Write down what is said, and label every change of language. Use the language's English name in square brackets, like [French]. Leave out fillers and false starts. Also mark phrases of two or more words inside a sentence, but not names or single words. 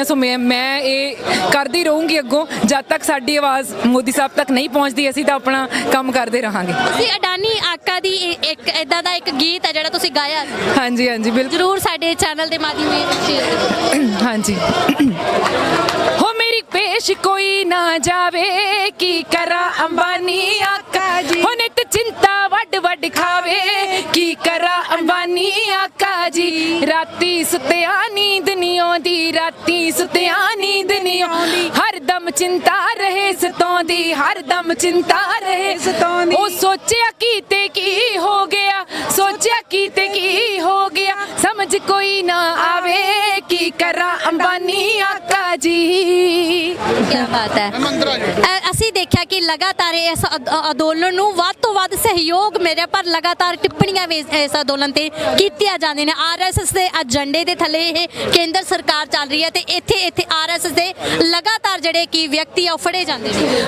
[Punjabi] ਸੋ ਮੈਂ ਇਹ ਕਰਦੀ ਰਹੂੰਗੀ ਅੱਗੋਂ ਜਦ ਤੱਕ ਸਾਡੀ ਆਵਾਜ਼ ਮੋਦੀ ਸਾਹਿਬ ਤੱਕ ਨਹੀਂ ਪਹੁੰਚਦੀ ਅਸੀਂ ਤਾਂ ਆਪਣਾ ਕੰਮ ਕਰਦੇ ਰਹਾਂਗੇ। ਤੁਸੀਂ ਅਡਾਨੀ ਆਕਾ ਦੀ ਇੱਕ ਇਦਾਂ ਦਾ ਇੱਕ ਗੀਤ ਹੈ ਜਿਹੜਾ ਤੁਸੀਂ ਗਾਇਆ ਹਾਂਜੀ ਹਾਂਜੀ ਬਿਲਕੁਲ ਜ਼ਰੂਰ ਸਾਡੇ ਚੈਨਲ ਦੇ ਮਾਧਿਅਮ ਨਾਲ ਸ਼ੇਅਰ ਕਰੋ। ਹਾਂਜੀ ਹੋ ਮੇਰੀ ਪੇਸ਼ ਕੋਈ ਨਾ ਜਾਵੇ ਕੀ ਕਰਾਂ ਅੰਬਾਨੀ ਆਕਾ ਜੀ ਹੋ ਨਿੱਤ ਚਿੰਤਾ ਵੱਡ ਵੱਡ ਖਾਵੇ ਕੀ ਕਰਾਂ ਅੰਬਾਨੀ ਆਕਾ ਜੀ ਰਾਤੀਂ ਸੁੱਤਿਆਂ ਨੀਂਦ ਨਹੀਂ ਆਉਂਦੀ ਰਾਤੀਂ ਸੁੱਤਿਆਂ ਨੀਂਦ ਨਹੀਂ ਆਉਂਦੀ ਹਰ ਦਮ ਚਿੰਤਾ ਰਹੇ ਸਤਾਉਂਦੀ ਹਰ ਦਮ ਚਿੰਤਾ ਰਹੇ ਸਤਾਉਂਦੀ ਓ ਸੋਚਿਆ ਕੀ ਤੇ ਕੀ ਹੋ ਗਿਆ ਸੋਚਿਆ ਕੀ ਤੇ ਕੀ ਹੋ ਗਿਆ ਸਮਝ ਕੋਈ ਨਾ ਆਵੇ ਕੀ ਕਰਾਂ ਅੰਬਾਨੀ ਆਕਾ ਜੀ। [Hindi] क्या बात है [Punjabi] ਅਸੀਂ ਦੇਖਿਆ ਕਿ ਲਗਾਤਾਰ ਇਸ ਅੰਦੋਲਨ ਨੂੰ ਵੱਧ ਤੋਂ ਵੱਧ ਸਹਿਯੋਗ ਮੇਰੇ ਪਰ ਲਗਾਤਾਰ ਟਿੱਪਣੀਆਂ ਵੀ ਇਸ ਅੰਦੋਲਨ ਤੇ ਕੀਤੀਆਂ ਜਾਂਦੀਆਂ ਨੇ। ਆਰਐਸਐਸ ਦੇ ਏਜੰਡੇ ਦੇ ਥੱਲੇ ਇਹ ਕੇਂਦਰ ਸਰਕਾਰ ਚੱਲ ਰਹੀ ਹੈ ਤੇ ਇੱਥੇ ਆਰਐਸਐਸ ਦੇ ਲਗਾਤਾਰ ਜਿਹੜੇ ਕਿ ਵਿਅਕਤੀ ਆ ਉਹ ਫੜੇ ਜਾਂਦੇ ਨੇ।